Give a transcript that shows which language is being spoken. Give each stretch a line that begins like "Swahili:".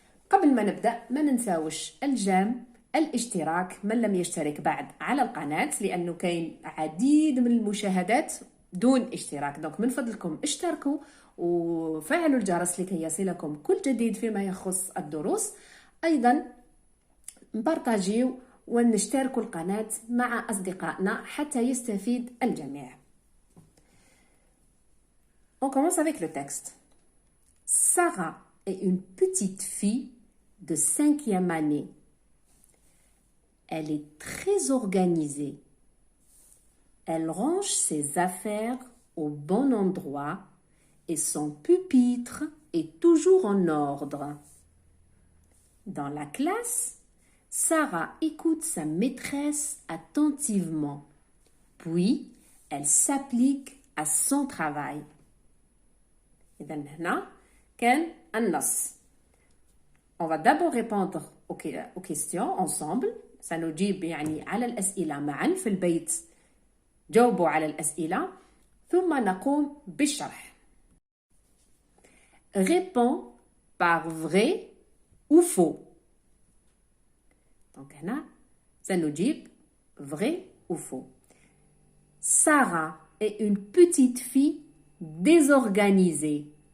Arabic: قبل ما نبدأ ما ننساوش الجام، الاشتراك من لم يشترك بعد على القناة، لأنه كاين عديد من المشاهدات دون اشتراك. دونك من فضلكم اشتركوا وفعلوا الجرس لكي يصلكم كل جديد فيما يخص الدروس. أيضا نبارطاجيو ونشتركوا القناة مع أصدقائنا حتى يستفيد الجميع.
French: On commence avec le texte. Sarah est une petite fille de 5e année. Elle est très organisée. Elle range ses affaires au bon endroit et son pupitre est toujours en ordre. Dans la classe, Sarah écoute sa maîtresse attentivement, puis elle s'applique à son travail.
Arabic: إذا هنا كان النص.
French: On va d'abord répondre aux questions ensemble.
Arabic: سنجيب يعني على الأسئلة معا في البيت. جاوبوا على الأسئلة ثم نقوم بالشرح.
French: Réponds par vrai ou faux. Donc
Arabic: هنا سنجيب
French: vrai ou faux. Sarah est une petite fille désorganisée.